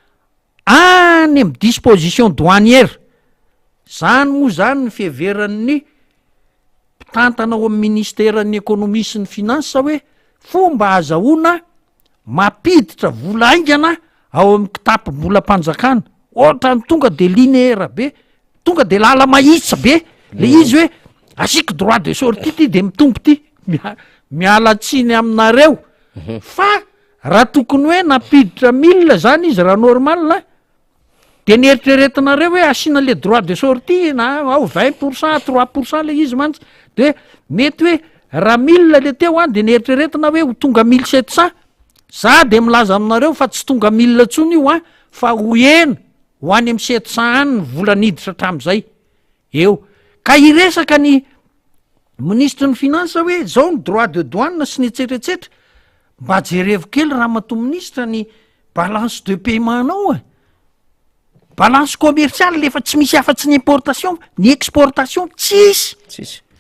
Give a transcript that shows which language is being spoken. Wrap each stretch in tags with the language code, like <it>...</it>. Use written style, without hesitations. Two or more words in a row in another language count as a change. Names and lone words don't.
<mg>any amin'ny</mg> <fr>disposition douanière</fr> <mg>zany moa zany ny fiheveran'ny mpitantana ao amin'ny ministeran'ny économie sy ny finance hoe fomba azahoana mampiditra vola aingana ao amin'ny kitapom-bola mpanjakana ohatra ny tonga de linéaire be tonga de lala mahitsa be le izy hoe asiky</mg> <fr>droit de sortie</fr> <mg>ty de mitombo ty miala tsiny aminareo fa raha tokony hoe napiditra 1000 zany izy raha normal de nieritreretinareo hoe asiana le</mg> <fr>droit de sortie</fr> <mg>na ao 20% 3% le izy mantsy de mety hoe raha 1000 le teo a de nieritreretina hoe ho tonga 1700 za de milaza aminareo fa tsy tonga 1000 tsony io a fa ho ena ho any amin'ny 700 any ny vola niditra hatram'izay eo ka iresaka ny ministre ny finance hoe zao ny</mg> <fr>droit de douane</fr> <mg>sy ny etsetratsetra mba jerevo kely raha mato ministre ny</mg> <fr>balance de paiement</fr> <mg>anao</mg> <fr>balance commerciale</fr> <mg>lefa tsy misy afa-tsy ny importation ny exportation tsisy</mg>